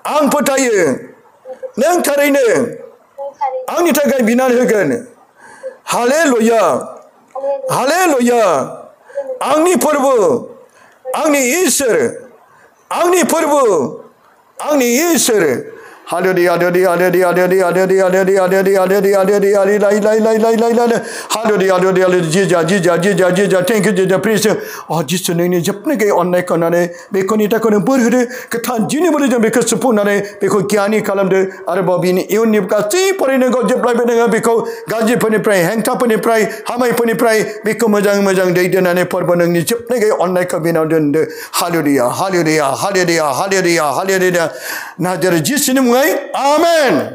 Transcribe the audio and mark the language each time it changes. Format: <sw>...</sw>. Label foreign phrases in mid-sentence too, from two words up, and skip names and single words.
<brx>आं फोथायो नों थारैनो नों थारैनो आंनि थाखाय बिनानै होगोन हालेलुया हालेलुया आंनि फोरबो आंनि इसोर आंनि फोरबो आंनि इसोर हालेलुया हालेलुया हालेलुया हालेलुया हालेलुया हालेलुया हालेलुया हालेलुया हालेलुया हालेलुया हालेलुया जिजा जिजा जिजा जिजा</brx> <en>thank you</en> <brx>जिजा प्रिज जिसु नोंनि जोबनो गैयै अननायखौ होनानै बेखौनि थाखायनो बोर होदो गोथार जिउनि बोलोजों बेखौ सुफुंनानै बेखौ गियानि खालामदो आरोबाव बिनि इयुननि गासै फरायनांगौ जेब्लायबो नोङो बेखौ गाज्रिफोरनिफ्राय हेंथाफोरनिफ्राय हामायफोरनिफ्राय बेखौ मोजां मोजां दैदेननानै फोरबो नोंनि जोबनो गैयै अननायखौ बेनाव दोनदो हालेलुया हालेलुया हालेलुया हालेलुया हालेलुया नाजारे जिसुनि मुङै आमेन</brx>